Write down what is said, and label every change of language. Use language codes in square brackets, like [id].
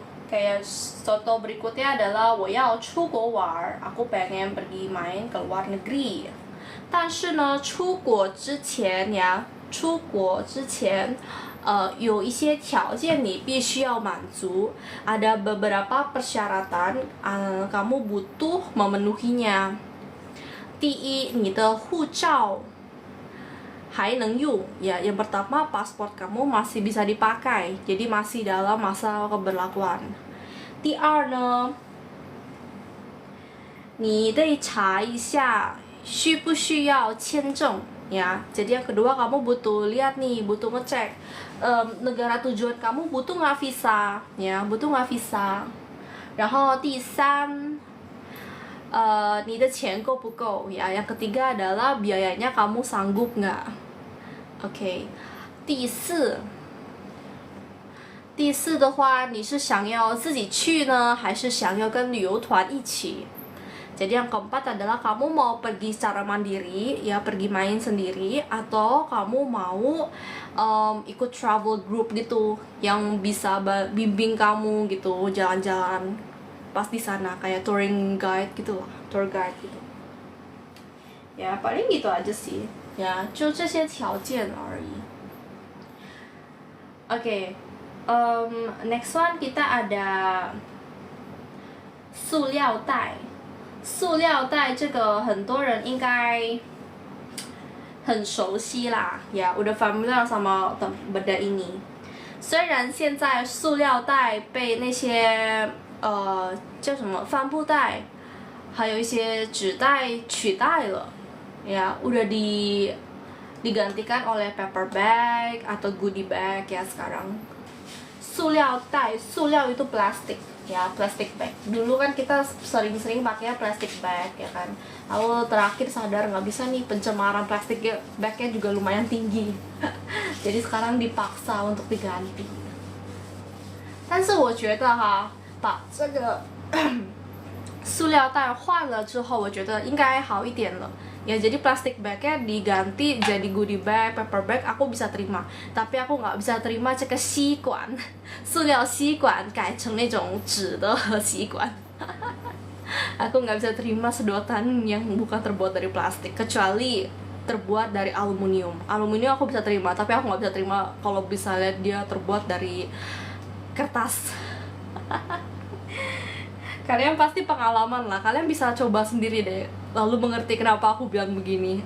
[id] Kayak contoh berikutnya adalah [zh] 我要出国玩, [id] aku pengen pergi main ke luar negeri. [zh] 但是呢，出国之前呀，出国之前有一些条件你必须要满足. [id] Ada beberapa persyaratan kamu butuh memenuhinya. [zh] 第一，你的护照还能用 ya. [id] Yang pertama, paspor kamu masih bisa dipakai, jadi masih dalam masa keberlakuan. [zh] 第二呢，你得查一下需不需要签证 ya. [id] Jadi yang kedua, kamu butuh lihat nih, butuh ngecek negara tujuan kamu butuh nggak visa ya, butuh nggak visa. [zh] 然后第三，你的钱够不够 ya. [id] Yang ketiga adalah biayanya kamu sanggup nggak. [en] OK. [zh] 第四的话，你是想要自己去呢，还是想要跟旅游团一起? [id] Jadi yang keempat adalah kamu mau pergi secara mandiri ya, pergi main sendiri, atau kamu mau ikut travel group gitu yang bisa bimbing kamu gitu jalan-jalan pas di sana, kayak touring guide gitu lah, tour guide gitu. Ya, paling gitu aja sih. Ya, [zh] 就这些条件而已. Oke. [id] Next one kita ada 塑料袋。 [zh] 塑料袋这个很多人应该很熟悉啦 ya, [id] udah familiar sama benda ini. [zh] 虽然现在塑料袋被那些叫什么帆布袋还有一些纸袋取代了 ya, udah [id] digantikan oleh paper bag atau goodie bag ya sekarang. [zh] 塑料袋，塑料 [id] itu plastik ya, plastic bag. Dulu kan kita sering-sering pakai plastic bag ya kan. Lalu terakhir sadar nggak bisa nih, pencemaran plastik bagnya juga lumayan tinggi. Jadi sekarang dipaksa untuk diganti. [zh] 但是我觉得哈，把这个塑料袋换了之后，我觉得应该好一点了。 [id] Ya jadi plastik bagnya diganti jadi goodie bag, paper bag aku bisa terima. Tapi aku nggak bisa terima [zh] 这个吸管，塑料吸管改成那种纸的吸管。 [id] Aku nggak bisa terima sedotan yang bukan terbuat dari plastik, kecuali terbuat dari aluminium. Aluminium aku bisa terima, tapi aku nggak bisa terima kalau bisa lihat dia terbuat dari kertas. Kalian pasti pengalaman lah, kalian bisa coba sendiri deh, lalu mengerti kenapa aku bilang begini.